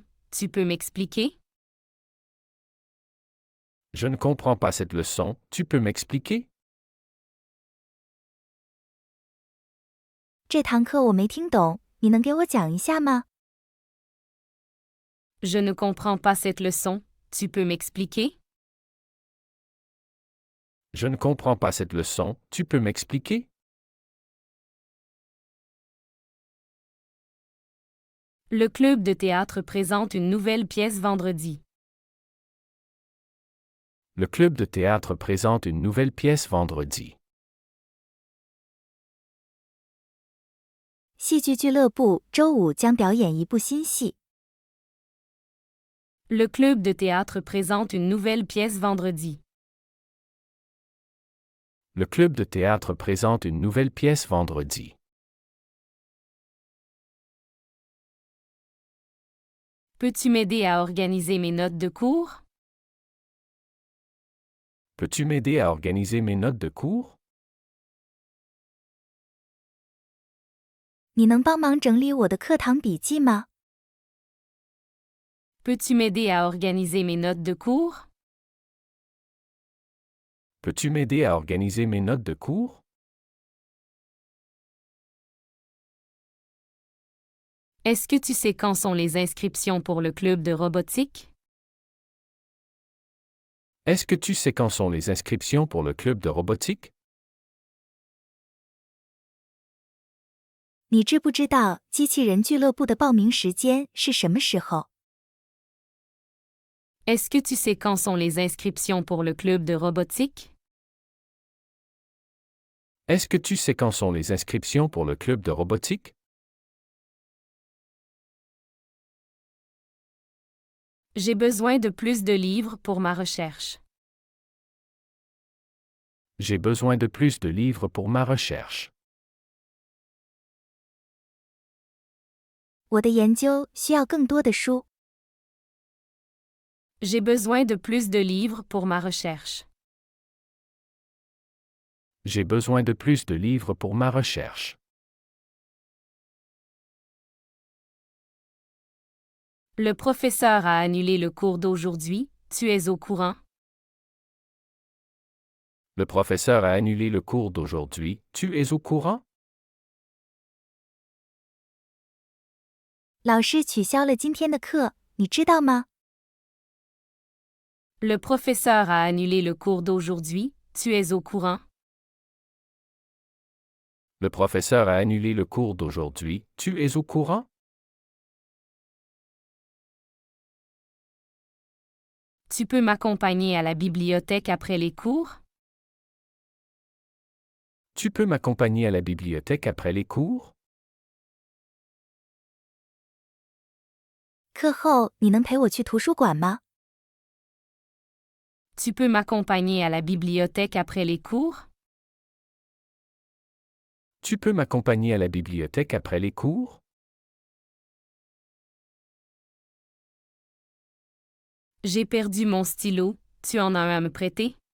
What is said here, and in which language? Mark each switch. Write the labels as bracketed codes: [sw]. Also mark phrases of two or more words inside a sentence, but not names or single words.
[fr] Tu peux m'expliquer? Je ne comprends pas cette leçon, tu peux m'expliquer? [zh] 这堂课我没听懂，你能给我讲一下吗？ [fr] Je ne comprends pas cette leçon. Tu peux m'expliquer? Je ne comprends pas cette leçon, tu peux m'expliquer? Le club de théâtre présente une nouvelle pièce vendredi. Le club de théâtre présente une nouvelle pièce vendredi. [zh] 戏剧俱乐部周五将表演一部新戏。 [fr] Le club de théâtre présente une nouvelle pièce vendredi. Le club de théâtre présente une nouvelle pièce vendredi. Peux-tu m'aider à organiser mes notes de cours? Peux-tu m'aider à organiser mes notes de cours? [zh] 你能帮忙整理我的课堂笔记吗？ [fr] Peux-tu m'aider à organiser mes notes de cours? Peux-tu m'aider à organiser mes notes de cours? Est-ce que tu sais quand sont les inscriptions pour le club de robotique? Est-ce que tu sais quand sont les inscriptions pour le club de robotique? [zh] 你知不知道机器人俱乐部的报名时间是什么时候？ [fr] Est-ce que tu sais quand sont les inscriptions pour le club de robotique? Est-ce que tu sais quand sont les inscriptions pour le club de robotique? J'ai besoin de plus de livres pour ma recherche. J'ai besoin de plus de livres pour ma recherche. [zh] 我的研究需要更多的书。 [fr] J'ai besoin de plus de livres pour ma recherche. J'ai besoin de plus de livres pour ma recherche. Le professeur a annulé le cours d'aujourd'hui, tu es au courant? Le professeur a annulé le cours d'aujourd'hui, tu es au courant? [zh] 老师取消了今天的课，你知道吗？ [fr] Le professeur a annulé le cours d'aujourd'hui, tu es au courant? Le professeur a annulé le cours d'aujourd'hui, tu es au courant? Tu peux m'accompagner à la bibliothèque après les cours? Tu peux m'accompagner à la bibliothèque après les cours? [zh] 课后你能陪我去图书馆吗？ [fr] Tu peux m'accompagner à la bibliothèque après les cours? Tu peux m'accompagner à la bibliothèque après les cours? J'ai perdu mon stylo, tu en as un à me prêter?